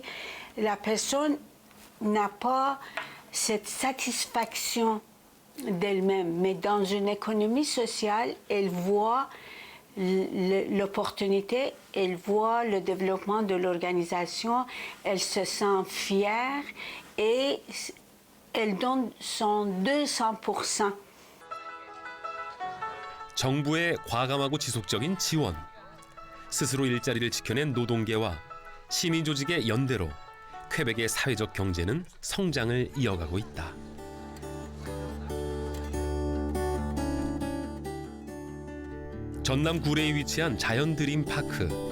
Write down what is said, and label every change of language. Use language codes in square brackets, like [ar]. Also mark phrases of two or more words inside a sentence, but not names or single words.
[fr] La personne n'a pas cette satisfaction d'elle-même, mais dans une économie sociale, elle voit l'opportunité, elle voit le développement de l'organisation, elle se sent fière et elle donne son 200%. [ko] 정부의 과감하고 지속적인 지원, 스스로 일자리를 지켜낸 노동계와 시민조직의 연대로 퀘벡의 사회적 경제는 성장을 이어가고 있다. 전남 구례에 위치한 자연 드림 파크.